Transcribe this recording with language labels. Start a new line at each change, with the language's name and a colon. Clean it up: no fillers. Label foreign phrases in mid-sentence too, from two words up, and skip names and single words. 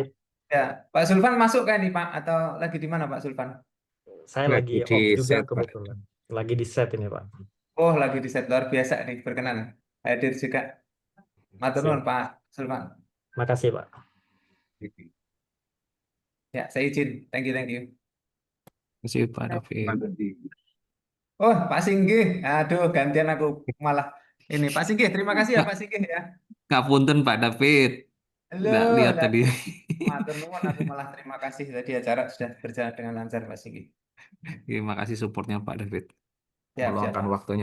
Indonesian: Ya, Pak Zulfan masuk kan nih Pak? Atau lagi di mana Pak Zulfan? Saya lagi Lagi di off juga set, Pak. kebetulan. Lagi di set ini Pak. Oh, lagi di set luar biasa nih, berkenan hadir juga.
Javanese: Matur nuwun Pak Zulfan.
Indonesian: Makasih Pak. Ya, saya izin.
English: Thank you, thank you.
Indonesian: Terima kasih Pak David. Oh, Pak Singgih. Aduh, gantian aku malah ini. Pak Singgih, terima kasih ya Pak Singgih ya.
Javanese: Ngapunten Pak David.
Indonesian: Halo, Nggak lihat lah, tadi.
Javanese: matur nuwun,
Indonesian: aku malah terima kasih tadi acara sudah berjalan dengan lancar Pak Singgih. Terima kasih supportnya Pak David. Siap, siap, Meluangkan Pak. waktunya.